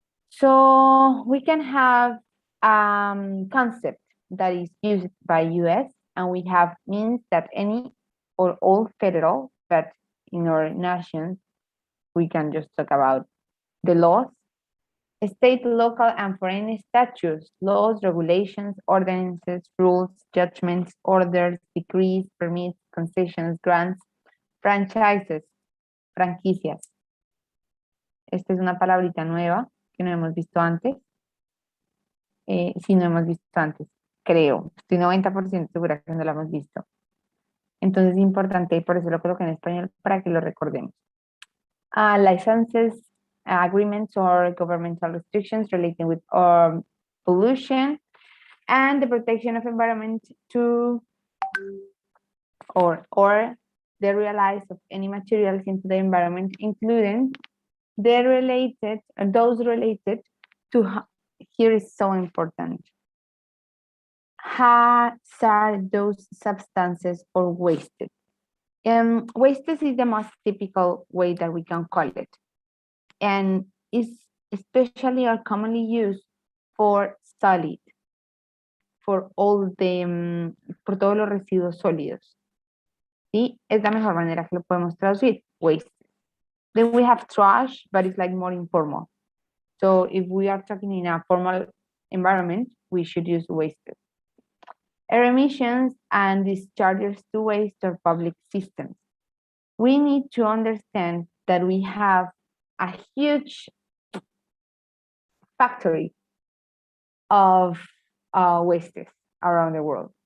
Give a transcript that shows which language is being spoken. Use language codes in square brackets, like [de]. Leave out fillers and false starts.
[en] So we can have concept that is used by US, and we have means that any or all federal, but in our nations, we can just talk about the laws, state, local, and foreign statutes, laws, regulations, ordinances, rules, judgments, orders, decrees, permits, concessions, grants, franchises, franquicias. [es] Esta es una palabrita nueva que no hemos visto antes. Sí, no hemos visto antes, creo. Estoy 90% segura que no lo hemos visto. Entonces es importante y por eso lo coloqué en español para que lo recordemos. [en] Licenses, agreements or governmental restrictions relating with pollution and the protection of environment to or the release of any materials into the environment, including those related to, here is so important, hazardous substances or wasted. Wasted is the most typical way that we can call it, and is especially or commonly used for solid, for all the, [es] por todos los residuos sólidos. ¿Sí? Es la mejor manera que lo podemos traducir, waste. [en] Then we have trash, but it's like more informal. So if we are talking in a formal environment, we should use wasted. Air emissions and discharges to waste or public systems. We need to understand that we have a huge factory of wastes around the world.